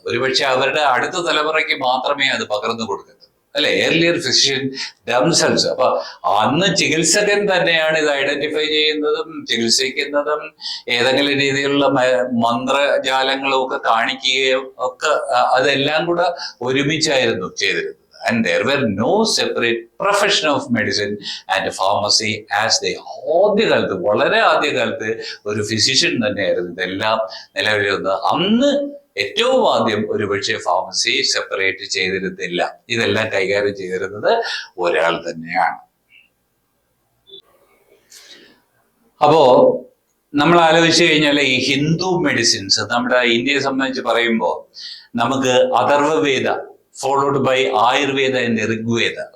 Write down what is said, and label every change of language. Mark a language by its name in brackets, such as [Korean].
[Malayalam] ഒരുപക്ഷെ അവരുടെ അടുത്ത തലമുറയ്ക്ക് മാത്രമേ അത് പകർന്നു കൊടുക്കത്തുള്ളൂ, അല്ലെ, ഏർലിയർ ഫിസിഷ്യൻ ദംസെൽസ്. അപ്പൊ അന്ന് ചികിത്സകൻ തന്നെയാണ് ഇത് ഐഡന്റിഫൈ ചെയ്യുന്നതും ചികിത്സിക്കുന്നതും ഏതെങ്കിലും രീതിയിലുള്ള മന്ത്രജാലങ്ങളും ഒക്കെ കാണിക്കുകയും ഒക്കെ അതെല്ലാം കൂടെ ഒരുമിച്ചായിരുന്നു ചെയ്തിരുന്നത്. [English] And there were no separate profession of medicine and pharmacy as they [Malayalam] ആദ്യകാലത്ത്, വളരെ ആദ്യകാലത്ത് ഒരു ഫിസിഷ്യൻ തന്നെയായിരുന്നു ഇതെല്ലാം നിലവിലിരുന്നത്. അന്ന് ഏറ്റവും ആദ്യം ഒരുപക്ഷെ ഫാർമസി സെപ്പറേറ്റ് ചെയ്തിരുന്നില്ല. ഇതെല്ലാം കൈകാര്യം ചെയ്തിരുന്നത് ഒരാൾ തന്നെയാണ്. അപ്പോ നമ്മൾ ആലോചിച്ചു കഴിഞ്ഞാൽ ഈ ഹിന്ദു മെഡിസിൻസ് നമ്മുടെ ഇന്ത്യയെ സംബന്ധിച്ച് പറയുമ്പോൾ നമുക്ക് Atharvaveda followed by Ayurveda and Rigveda.